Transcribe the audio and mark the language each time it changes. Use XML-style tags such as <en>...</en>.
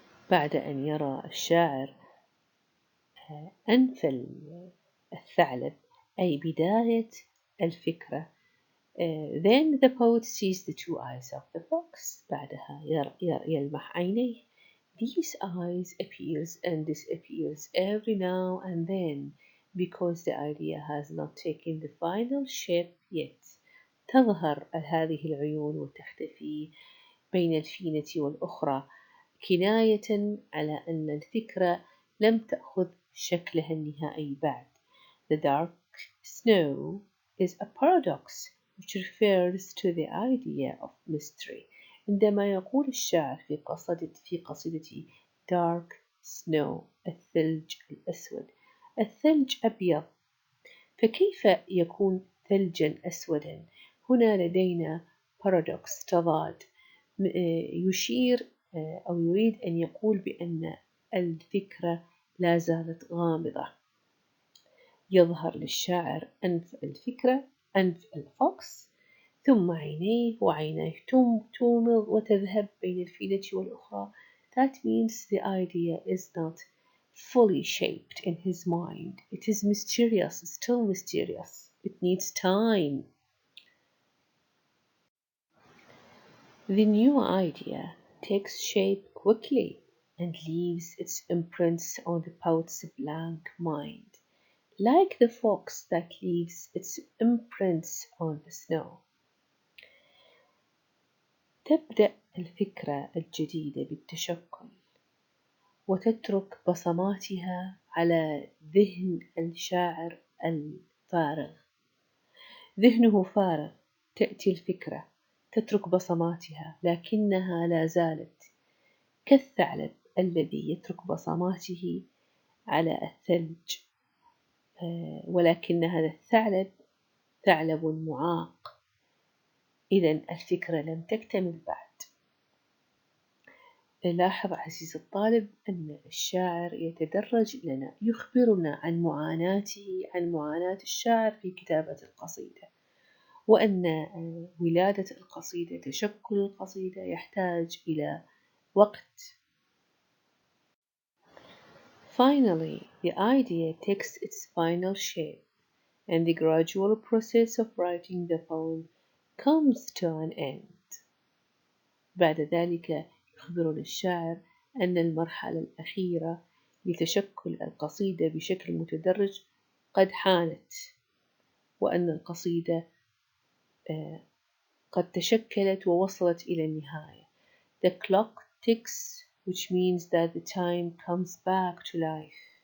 <ar>بعد أن يرى الشاعر أنف الثعلب أي بداية الفكرة،</ar> <en>then the poet sees the two eyes of the fox.</en> <ar>بعدها يلمح عينيه.</ar> <en>These eyes appears and disappears every now and then because the idea has not taken the final shape yet.</en> <ar>تظهر هذه العيون وتختفي بين الفينة والأخرى، كناية على أن الفكرة لم تأخذ شكلها النهائي بعد.</ar> <en>The dark snow is a paradox which refers to the idea of mystery.</en> <ar>عندما يقول الشاعر في قصيدتي</ar> <en>dark snow</en> <ar>الثلج الأسود، الثلج أبيض، فكيف يكون ثلجا أسودا؟ هنا لدينا paradox تضاد، يشير أو يريد أن يقول بأن الفكرة لا زالت غامضة. يظهر للشاعر أنف الفكرة، أنف الفوكس، ثم عينيه، وعينيه تومض وتذهب بين الفينة والأخرى.</ar> <en>That means the idea is not fully shaped in his mind. It is mysterious, still mysterious. It needs time. The new idea takes shape quickly and leaves its imprints on the poet's blank mind, like the fox that leaves its imprints on the snow.</en> <ar>تبدأ الفكرة الجديدة بالتشكل وتترك بصماتها على ذهن الشاعر الفارغ. ذهنه فارغ، تأتي الفكرة تترك بصماتها لكنها لا زالت كالثعلب الذي يترك بصماته على الثلج، ولكن هذا الثعلب ثعلب معاق. إذن الفكرة لم تكتمل بعد. لاحظ عزيزي الطالب أن الشاعر يتدرج لنا، يخبرنا عن معاناته، عن معاناة الشاعر في كتابة القصيدة، وأن ولادة القصيدة، تشكل القصيدة يحتاج إلى وقت.</ar> <en>Finally, the idea takes its final shape, and the gradual process of writing the poem comes to an end.</en> <ar>بعد ذلك يخبرنا الشاعر أن المرحلة الأخيرة لتشكل القصيدة بشكل متدرج قد حانت، وأن القصيدة قد تشكلت ووصلت إلى النهاية.</ar> <en>The clock ticks, which means that the time comes back to life.</en>